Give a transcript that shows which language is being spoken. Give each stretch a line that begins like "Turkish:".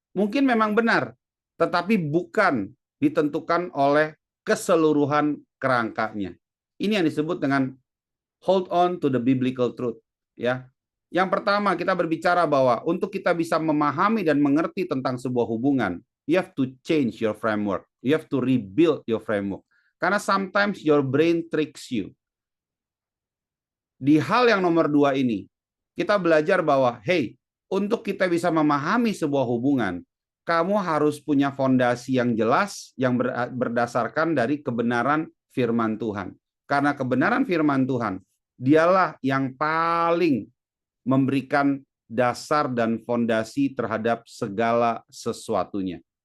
Indonesian: Mungkin memang benar, tetapi bukan ditentukan oleh keseluruhan kerangkanya. Ini yang disebut dengan
English: hold on to the biblical truth.
Indonesian: Ya, yang pertama kita berbicara bahwa untuk kita bisa memahami dan mengerti tentang sebuah hubungan,
English: you have to change your framework. You have to rebuild your framework. Karena sometimes your brain tricks you.
Indonesian: Di hal yang nomor 2 ini, kita belajar bahwa, hey, untuk kita bisa memahami sebuah hubungan, kamu harus punya fondasi yang jelas yang berdasarkan dari kebenaran firman Tuhan. Karena kebenaran firman Tuhan, dialah yang paling memberikan dasar dan fondasi terhadap segala sesuatunya.